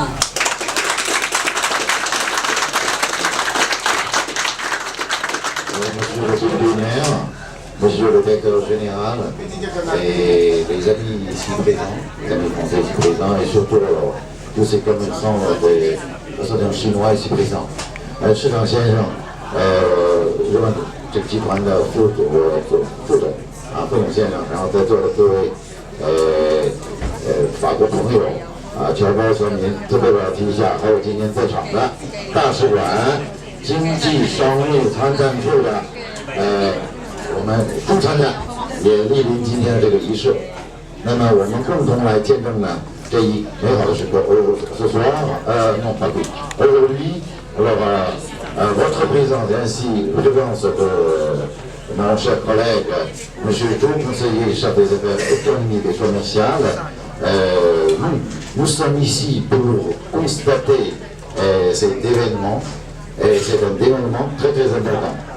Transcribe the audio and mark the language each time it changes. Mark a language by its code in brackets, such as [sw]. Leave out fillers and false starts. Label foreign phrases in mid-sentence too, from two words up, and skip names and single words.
[fr] Monsieur le séminaire, monsieur le directeur général et les amis ici présents, les amis français ici présents et surtout tous ces commerçants des restaurants chinois ici présents. [zh] 市长先生，日本这个集团的副总副总先生，然后在座的各位法国朋友侨胞侨民，特别我要提一下，还有今天在场的大使馆、经济商务参赞处的我们副参赞也莅临今天的这个仪式。那么我们共同来见证呢这一美好的时刻。 [fr] Ce soir, non pas plus. Aujourd'hui, alors votre présence ainsi présence de mon cher collègue, monsieur le conseiller chef des affaires économiques et commerciales, nous sommes ici pour constater cet événement Et c'est un développement très très important.